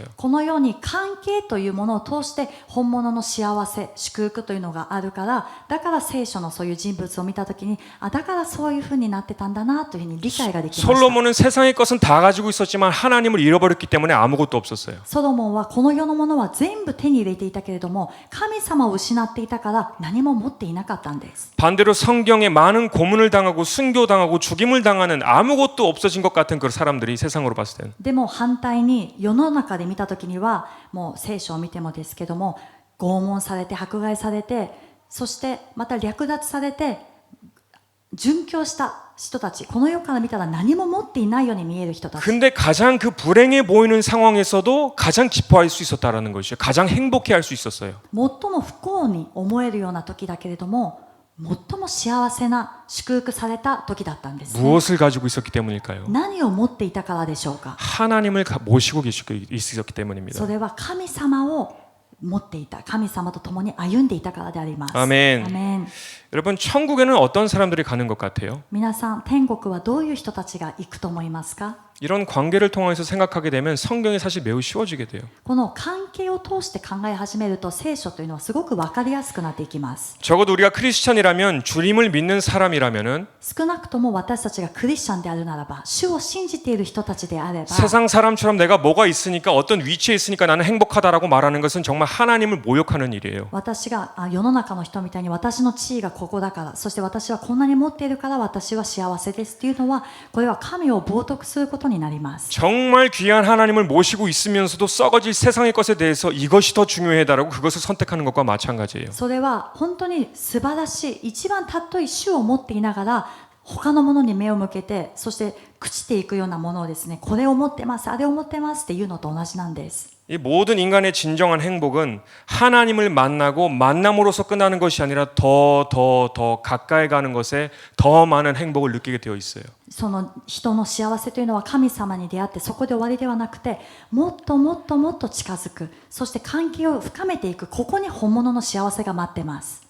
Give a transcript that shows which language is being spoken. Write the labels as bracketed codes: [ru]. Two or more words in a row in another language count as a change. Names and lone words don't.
[ja] このように関係というものを通して本物の幸せ、祝福というのがあるから、だから聖書のそういう人物を見たときに、だからそういうふうになってたんだなというふうに理解ができました。 [ko] 솔로몬은 세상의 것은 다 가지고 있었지만 하나님을 잃어버렸기 때문에 아무것도 없었어요. [ja] ソロモンはこの世のものは全部手に入れていたけれども、神様を失っていたから何も持っていなかったんです。 [ko] 반대로 성경에 많은 고문을 당하고 순교당하고 죽임을 당하는 아무것도 없어진 것 같은 그 사람들이 세상으로 봤을 때는 [ja] でも反対に世の中で見たときには、もう聖書を見てもですけども、拷問されて迫害されて、そしてまた略奪されて殉教した人たち、この世から見たら何も持っていないように見える人たち。 [ko] 근데 가장 그 불행해 보이는 상황에서도 가장 기뻐할 수 있었다라는 것이죠. 가장 행복해 할 수 있었어요. [ja] 最も不幸に思えるような時だけれども、最も幸せな祝福された時だったんです、ね。 [ko] 무엇을 가지고 있었기 때문일까요? [ja] 何を持っていたからでしょうか。 [ko] 하나님을 모시고 있었기 때문입니다. [ja] それは神様を持っていた、神様と共に歩んでいたからであります。 [ko] 아멘. [ja] アメン。 [ko] 여러분 천국에는 어떤 사람들이 가는 것 같아요? [ja] 皆さん、天国はどういう人たちが行くと思いますか？ [ko] 이런 관계를 통해서 생각하게 되면 성경이 사실 매우 쉬워지게 돼요. [ja] この関係を通して考え始めると、聖書というのはすごく分かりやすくなっていきます。 [ko] 적어도 우리가 크리스천이라면 주님을 믿는 사람이라면은 [ja] 少なくとも私たちがクリスチャンであるならば、主を信じている人たちであれば、 [ko] 세상 사람처럼 내가 뭐가 있으니까 어떤 위치에 있으니까 나는 행복하다라고 말하는 것은 정말 하나님을 모욕하는 일이에요. [ja] 私が世の中の人みたいに私の地位がここだから、そして私はこんなに持っているから私は幸せですっていうのは、これは神を冒涜することになります。 [ko] 정말 귀한 하나님을 모시고 있으면서도 썩어질 세상의 것에 대해서 이것이 더 중요하다라고 그것을 선택하는 것과 마찬가지예요. [ja] それは本当に素晴らしい、一番尊い主を持っていながら他のものに目を向けて、そして朽ちていくようなものをですね、これを持ってます、あれを持ってますっていうのと同じなんです。 [ko] 이 모든 인간의 진정한 행복은 하나님을 만나고 만남으로서 끝나는 것이 아니라 더 가까이 가는 것에 더 많은 행복을 느끼게 되어 있어요. [ja] その人の幸せというのは神様に出会ってそこで終わりではなくて、もっともっともっと近づく、そして関係を深めていく、ここに本物の幸せが待ってます。